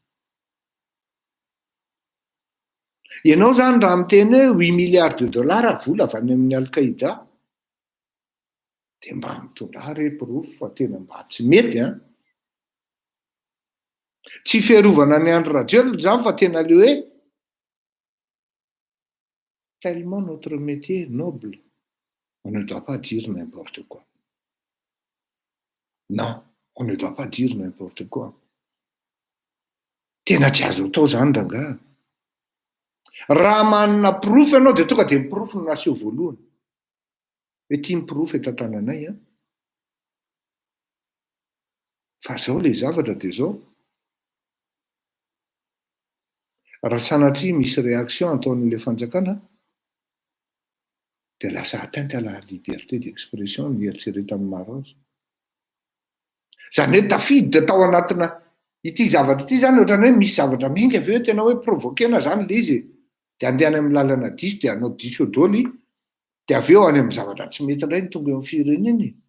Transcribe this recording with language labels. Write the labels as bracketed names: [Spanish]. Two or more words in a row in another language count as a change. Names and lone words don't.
[Malagasy] Ianao zany raha miteny hoe 8 [French] milliards de dollars [Malagasy] vola avy any amin'ny Al-Qaïda, dia mba mitondrà re pirofo fa tena mba tsy mety an. Tsy fiarovana ny andro rajelona zany fa tena le hoe [French] tellement notre métier est noble, on ne doit pas dire n'importe quoi. Non, on ne doit pas dire n'importe quoi. [Malagasy] Tena tsy azo atao zany rangaha. Raha manana pirofo ianao dia tonga dia ny pirofo no naseho voalohany. Hoe tia ny pirofo eto an-tananay an. Fa zao le zavatra dia zao. Raha sanatria misy réaction ataon'ilay fanjakana, dia lasa [French] atteinte à la liberté d'expression [Malagasy] ny eritreretan'ny maro azy. Zany hoe tafiditra tao anatina ity zavatra ity zany ohatrany hoe misy zavatra minga avy eo tena hoe provoquena zany le izy. Dia andeha amin'ny lalana diso dia hanao diso daholo, dia avy eo any amin'ny zavatra tsy mety indray ny tonga eo amin'ny fireneny.